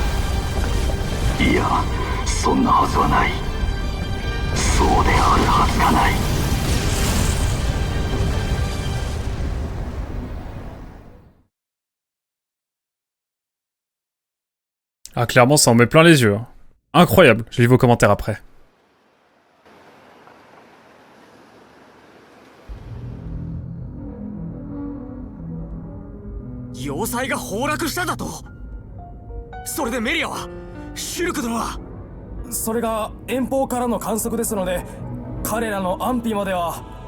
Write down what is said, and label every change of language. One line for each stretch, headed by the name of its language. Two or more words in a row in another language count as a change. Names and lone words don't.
Japanese: いや、そんなはずはない。そうであるはずがない。
French: Ah, clairement, ça en met plein les yeux. Hein. Incroyable. Je lis vos commentaires après.
Japanese: 要塞が崩落しただと。それでメリアはシュルク殿は。それが遠方からの観測ですので、彼らの安否までは。